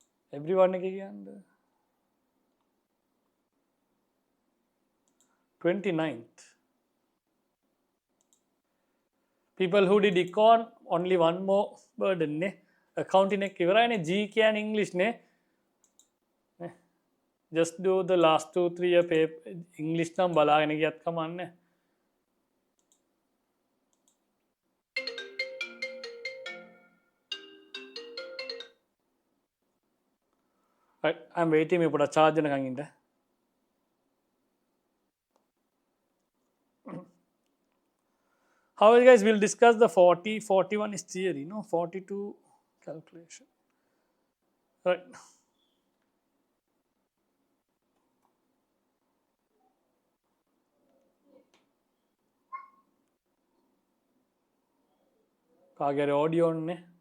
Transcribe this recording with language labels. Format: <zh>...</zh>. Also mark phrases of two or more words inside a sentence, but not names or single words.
<en>everyone again. 29th. People who did econ, only one more burden ne.</en> <si>Accounting එක ඉවරයි නේ. G කියන English නේ.</si> <en>Just do the last 2-3 year paper English</en> <si>නම් බලාගෙන ගියත් කමන්නේ.</si> <en>Right, I'm waiting</en> <si>මේ පොඩක් charge වෙනකන් ඉන්න.</si> <en>How guys will discuss the 40, 41 is theory, no? 42 calculation. Right.</en> <si>කාගේ audio ne.</si>